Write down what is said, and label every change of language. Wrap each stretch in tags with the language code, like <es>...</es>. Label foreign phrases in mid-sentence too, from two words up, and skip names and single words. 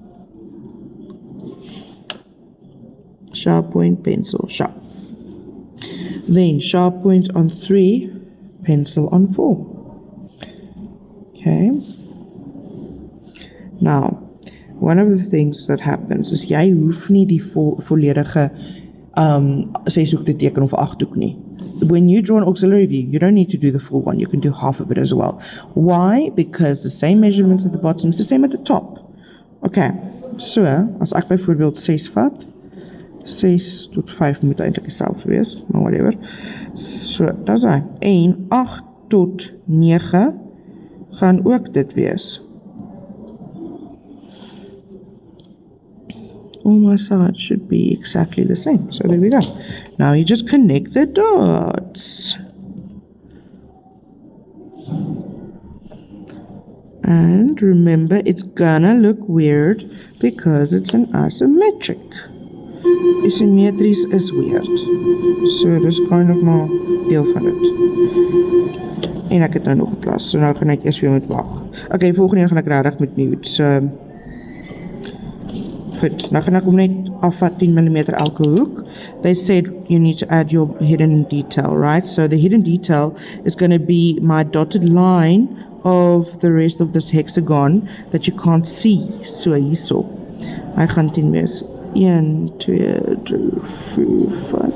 <en>Sharp point, pencil, sharp. Then sharp point on 3, pencil on 4. Okay. Now, one of the things that happens is</en> <af>jy hoef nie die volledige 6-hoek te teken of 8-hoek nie.</af> <en>When you draw an auxiliary view, you don't need to do the full one. You can do half of it as well. Why? Because the same measurements at the bottom is the same at the top. Okay. So,</en> <af>as ek byvoorbeeld 6 vat, 6 tot 5 moet eintlik dieselfde wees, maar whatever. So, dat is hy. En 8 tot 9 gaan ook dit wees.</af> <en>On my side should be exactly the same. So there we go. Now you just connect the dots. And remember, it's gonna look weird because it's an isometric. Isometries is weird.</en> <af>So dis</af> <en>kind of</en> <af>maar deel van dit. En ek het nou nog 'n klas, so nou gaan ek eers weer moet wag. Okay, volgende een gaan ek regtig met mute. So goed, nou gaan ek hom net afvat 10 mm elke hoek.</af> <en>They said you need to add your hidden detail, right? So the hidden detail is going to be my dotted line of the rest of this hexagon that you can't see.</en> <af>So hierso. Hy gaan 10 wees. 1, 2, 3, 4, 5.</af>